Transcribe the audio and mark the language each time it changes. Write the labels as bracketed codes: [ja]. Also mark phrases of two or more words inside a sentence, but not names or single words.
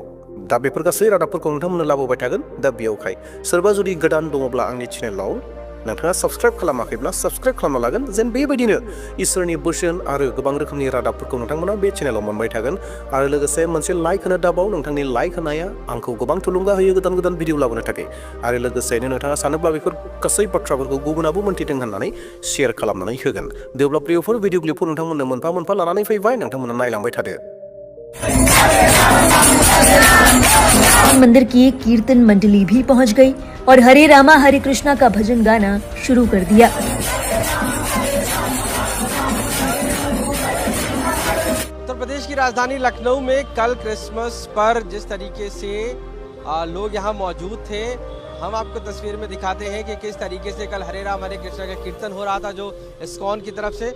[brx] दा बेफोर गासै रादाबफोरखौ नोंथांमोननो लाबोबाय थागोन। दा बेयावहाय सोरबा जुदि गोदान दङब्ला आंनि चेनेलाव नोंथाङा साबस्क्राइब खालामाखैब्ला साबस्क्राइब खालामना लागोन, जेन बेबायदिनो इसोरनि बोसोन आरो गोबां रोखोमनि रादाबफोरखौ नोंथांमोना बे चेनेलाव मोनबाय थागोन। आरो लोगोसे मोनसे लाइक होनो दाबाव, नोंथांनि लाइक होनाया आंखौ गोबां थुलुंगा होयो गोदान गोदान भिडिअ लाबोनो थाखाय। आरो लोगोसेनो नोंथाङा सानोब्ला बेफोर गासै बाथ्राफोरखौ गुबुनाबो मोन्थिदों होननानै शेयार खालामनानै होगोन। देवब्ला प्रियफोर, भिडिअ क्लिपखौ नोंथांमोननो मोनफा मोनफा लानानै फैबाय, नोंथांमोना नायलांबाय थादो। [hi] मंदिर की एक कीर्तन मंडली भी पहुंच गई और हरे रामा हरे कृष्णा का भजन गाना शुरू कर दिया। उत्तर प्रदेश की राजधानी लखनऊ में कल क्रिसमस पर जिस तरीके से लोग यहाँ मौजूद थे, हम आपको तस्वीर में दिखाते हैं कि किस तरीके से कल हरे राम हरे कृष्णा का कीर्तन हो रहा था, जो इस्कॉन की तरफ से।